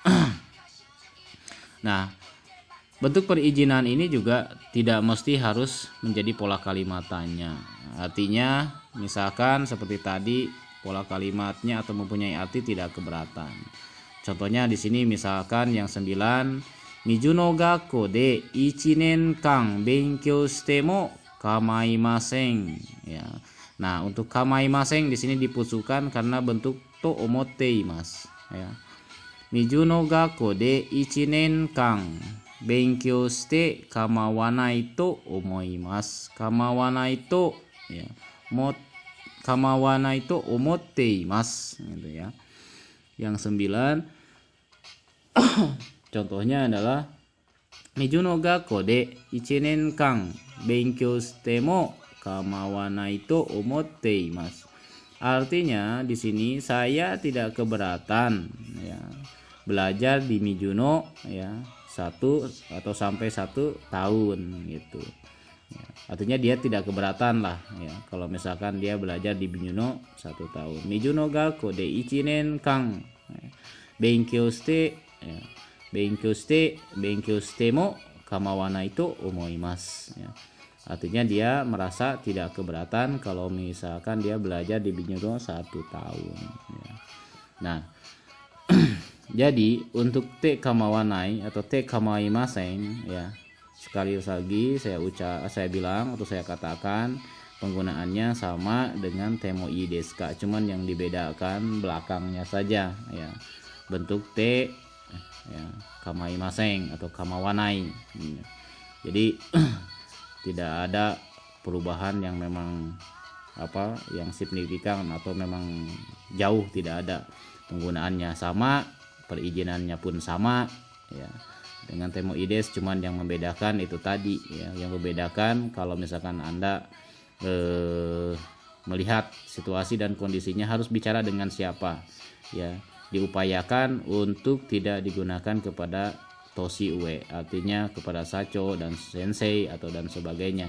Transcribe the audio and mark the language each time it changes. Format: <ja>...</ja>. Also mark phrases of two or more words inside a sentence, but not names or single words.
<id>Nah, bentuk perizinan ini juga tidak mesti harus menjadi pola kalimatannya. Artinya misalkan seperti tadi pola kalimatnya atau mempunyai arti tidak keberatan. Contohnya di sini misalkan yang 9,</id> <ja>水野学校で 1年間勉強しても構いません ya.</ja> <id>Nah, untuk kamaimasen di sini dipusukan karena bentuk</id> <ja>と思っています</ja> <id>ya.</id> <ja>水野学校で 1年間勉強して構わないと思います。構わないとya. 構わないと思っています</ja> <id>gitu ya. Yang 9 contohnya adalah</id> <ja>水野学校で 1年間勉強しても構わないと思っています.</ja> <id>Artinya di sini saya tidak keberatan ya belajar di Mizuno ya 1 atau sampai 1 tahun gitu. Ya, artinya dia tidak keberatan lah ya kalau misalkan dia belajar di Mizuno 1 tahun.</id> <ja>水野学校で 1年間勉強してya. 勉強しても構わないと思います ya.</ja> <id>Artinya dia merasa tidak keberatan kalau misalkan dia belajar di Mizuno 1 tahun ya. Nah jadi untuk</id> <ja>て構わない</ja> <id>atau</id> <ja>て構いません</ja> <id>ya, sekali lagi saya bilang atau saya katakan penggunaannya sama dengan</id> <ja>てもいいですか,</ja> <id>cuman yang dibedakan belakangnya saja ya. Bentuk te ya, kamaimasen atau kamawanai ya. Jadi tidak ada perubahan yang memang yang signifikan atau memang jauh, tidak ada. Penggunaannya sama, perizinannya pun sama ya dengan</id> <ja>てもいいです,</ja> <id>cuman yang membedakan itu tadi ya, yang membedakan kalau misalkan Anda melihat situasi dan kondisinya harus bicara dengan siapa ya. Diupayakan untuk tidak digunakan kepada</id> <ja>年上,</ja> <id>artinya kepada sacho dan sensei atau dan sebagainya.</id>